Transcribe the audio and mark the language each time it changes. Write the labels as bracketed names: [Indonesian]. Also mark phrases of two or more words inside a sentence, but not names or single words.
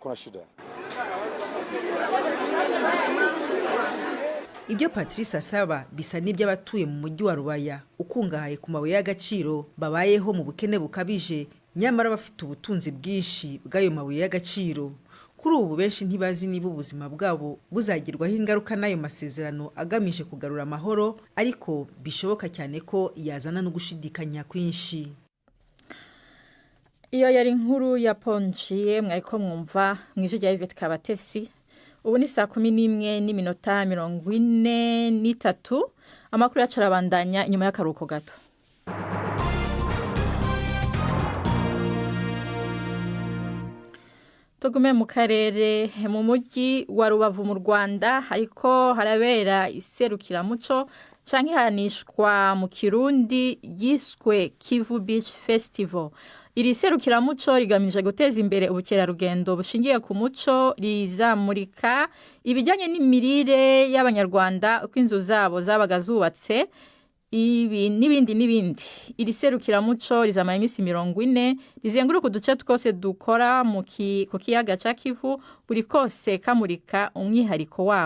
[Kinyarwanda] Ibyo Patrice asaba bisa n'iby'abatuye mu mujyi wa Rubaya ukungahaye ku mabuye y'agaciro babayeho mu bukene bukabije, nyamara bafite ubutunzi bwinshi bw'ayo mabuye y'agaciro. Kuri ubu benshi ntibazi niba ubuzima bwabo buzagirwaho ingaruka n'ayo masezerano agamije kugarura amahoro, ariko bishoboka cyane ko yazana no gushidikanya kwinshi. [Rundi] Iyo yari inkuru ya Ponjiye mwariko mwumva mw'ijwi rya Yvette Kabatesi. Ubu ni 11:43. Amakuru yacu arabandanya inyuma y'akaruhuko gato. Tugume mu karere mu mujyi wa Rubavu mu Rwanda ariko harabera iserukiramuco canke hanishwa mu Kirundi yiswe Kivu Beach Festival. [Kinyarwanda] Iri serukiramuco rigamije guteza imbere ubukerarugendo bushingiye ku muco, rizamurika ibijyanye n'imirire y'abanyarwanda uko inzu zabo zabaga zubatse, ibi n'ibindi. [Rundi] Iri serukiramuco rizamara iminsi 40, rizenguruka uduce twose dukora ku kiyaga ca Kivu, buri kose kamurika umwihariko wako.